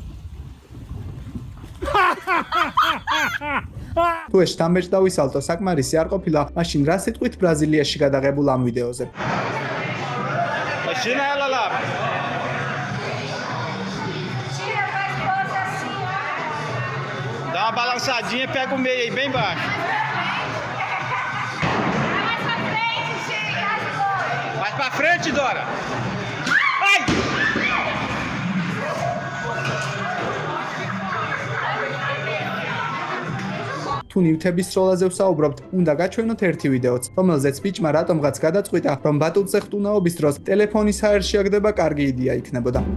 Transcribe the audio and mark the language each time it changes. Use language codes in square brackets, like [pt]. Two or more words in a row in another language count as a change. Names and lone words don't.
[ka] თუ ეს შთამბეჭდავი სალტო საკმარისი არ ყოფილა, მაშინ რა სიტყვით ბრაზილიაში გადაღებულ ამ ვიდეოზე. [pt] Dá uma balançadinha e pega o meio aí, bem baixo. Mais pra frente, Dora. Ai! [ka] თუ ნივთების სროლაზე ვსაუბრობთ, უნდა გაჩვენოთ ერთი ვიდეოც, რომელზეც ბიჭმა რატომღაც გადაწყვიტა, რომ ბატულზე ხტუნაობის დროს ტელეფონის ჰაერში აგდება კარგი იდეა იქნებოდა.